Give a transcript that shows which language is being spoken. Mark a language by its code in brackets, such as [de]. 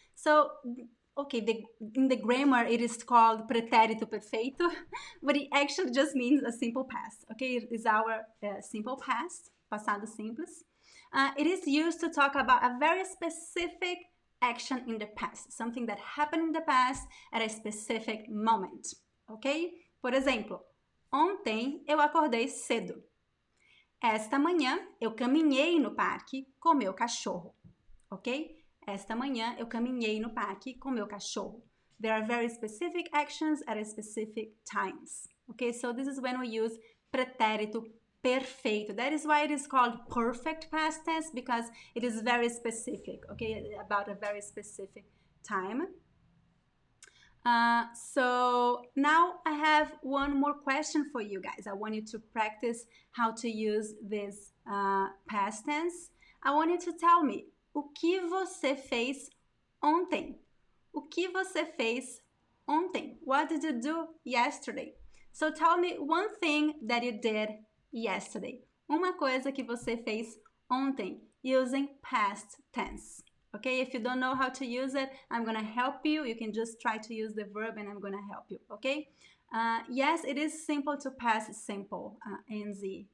[en] So, okay, in the grammar it is called pretérito perfeito, but it actually just means a simple past, okay? It is our simple past, [pt] passado simples. [en] It is used to talk about a very specific action in the past, something that happened in the past at a specific moment, ok? [pt] Por exemplo, ontem eu acordei cedo. Esta manhã eu caminhei no parque com meu cachorro, ok? Esta manhã eu caminhei no parque com meu cachorro. [en] There are very specific actions at a specific times, okay? So this is when we use pretérito perfeito. That is why it is called perfect past tense, because it is very specific, okay? About a very specific time. So now I have one more question for you guys. I want you to practice how to use this past tense. I want you to tell me, [pt] o que você fez ontem? O que você fez ontem? [en] What did you do yesterday? So tell me one thing that you did yesterday. [pt] Uma coisa que você fez ontem, [en] using past tense. Okay, if you don't know how to use it, I'm gonna help you. You can just try to use the verb and I'm gonna help you, okay? Yes, it is simple to past simple, NZ.